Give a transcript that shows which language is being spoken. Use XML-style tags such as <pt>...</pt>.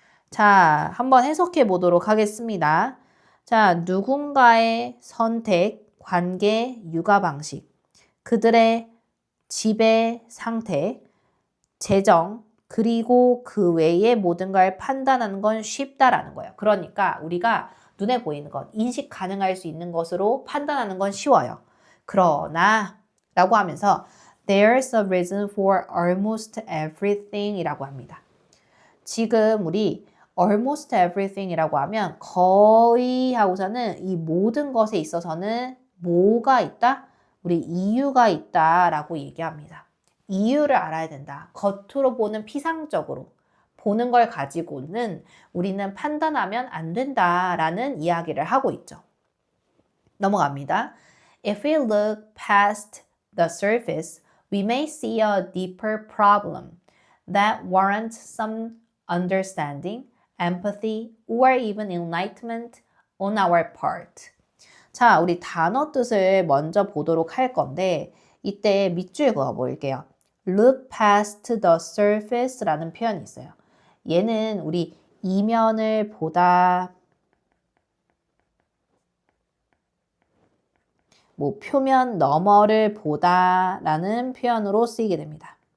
<ko>자, 한번 해석해 보도록 하겠습니다. 자, 누군가의 선택, 관계, 육아 방식, 그들의 집의 상태, 재정, 그리고 그 외의 모든 걸 판단하는 건 쉽다라는 거예요. 그러니까 우리가 눈에 보이는 것, 인식 가능할 수 있는 것으로 판단하는 건 쉬워요. 그러나 라고 하면서</ko> <en>There's a reason for almost everything</en> <ko>이라고 합니다. 지금 우리</ko> <en>almost everything</en> <ko>이라고 하면 거의 하고서는 이 모든 것에 있어서는 뭐가 있다? 우리 이유가 있다라고 얘기합니다. 이유를 알아야 된다. 겉으로 보는 피상적으로 보는 걸 가지고는 우리는 판단하면 안 된다라는 이야기를 하고 있죠. 넘어갑니다.</ko> <en>If we look past the surface, we may see a deeper problem that warrants some understanding, empathy, or even enlightenment on our part.</en> <ko>자, 우리 단어 뜻을 먼저 보도록 할 건데 이때 밑줄 그어 볼게요.</ko> <en>Look past the surface라는</en> <ko>표현이 있어요. 얘는 우리 이면을 보다, 뭐 표면 너머를 보다라는 표현으로 쓰이게 됩니다.</ko>